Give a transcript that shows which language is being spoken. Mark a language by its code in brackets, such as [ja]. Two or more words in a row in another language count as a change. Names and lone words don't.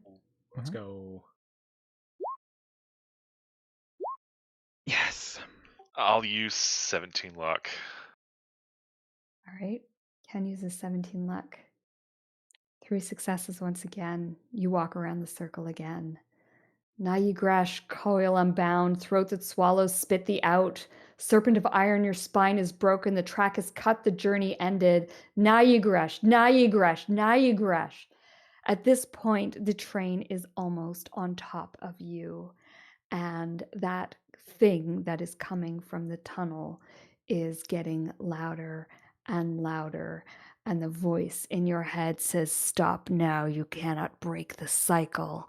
[en] Let's go. Yes. I'll use 17 luck. All right. Ken uses 17 luck. 3 successes once again. You walk around the circle again. Na ye gresh, coil unbound, throat that swallows, spit thee out. Serpent of iron, your spine is broken, the track is cut, the journey ended. Na ye gresh, na ye gresh, na ye gresh. At this point, the train is almost on top of you, and that thing that is coming from the tunnel is getting louder and louder And the voice in your head says, "Stop now, you cannot break the cycle."